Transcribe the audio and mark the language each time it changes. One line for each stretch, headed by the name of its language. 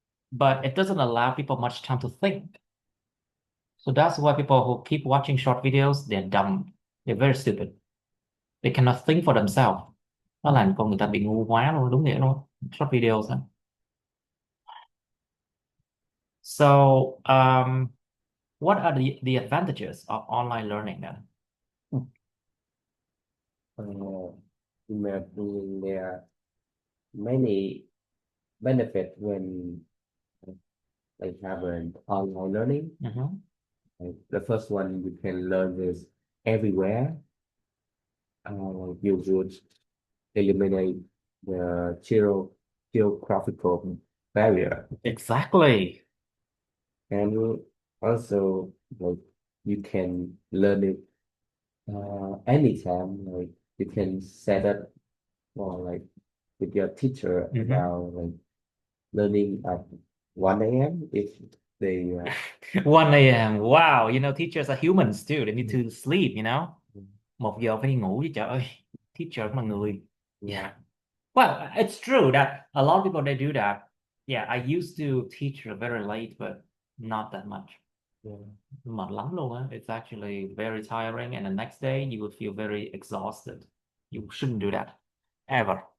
English: But it doesn't allow people much time to think. So that's why people who keep watching short videos, they're dumb. They're very stupid. They cannot think for themselves.
Vietnamese: Nó làm con người ta bị ngu quá luôn, đúng nghĩa luôn.
English: Short videos á. So, what are the advantages of online learning then? In my opinion, there are many benefits when like have an online learning. Mhm. Like the first one, you can learn this everywhere. You would eliminate the geographical barrier, Exactly. and also like you can learn it anytime. Like you can set up or like with your teacher Mhm. about like learning at 1 a.m. if they 1 a.m. Wow, teachers are humans too. They need to sleep,
Vietnamese: 1 giờ phải đi ngủ chứ trời ơi. Teacher cũng là người. Yeah.
English: Well, it's true that a lot of people they do that. Yeah, I used to teach very late, but not that much. yeah,
Vietnamese: Mệt lắm luôn á.
English: It's actually very tiring, and the next day you will feel very exhausted. You shouldn't do that ever.